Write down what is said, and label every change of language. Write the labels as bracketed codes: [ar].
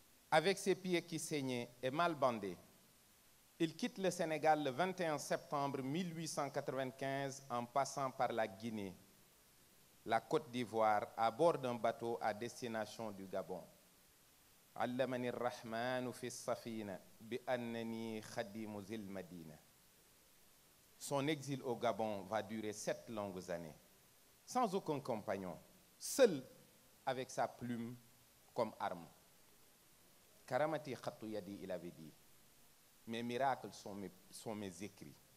[fr] Avec ses pieds qui saignaient et mal bandés, il quitte le Sénégal le 21 septembre 1895 en passant par la Guinée, la Côte d'Ivoire, à bord d'un bateau à destination du Gabon. [ar] علمني الرحمن في السفينة بأنني خديم ذي المدينة. [fr] Son exil au Gabon va durer 7 longues années, sans aucun compagnon, seul avec sa plume comme arme. [ar] Karamati khattu yadi, [fr] il avait dit, mes miracles sont mes écrits.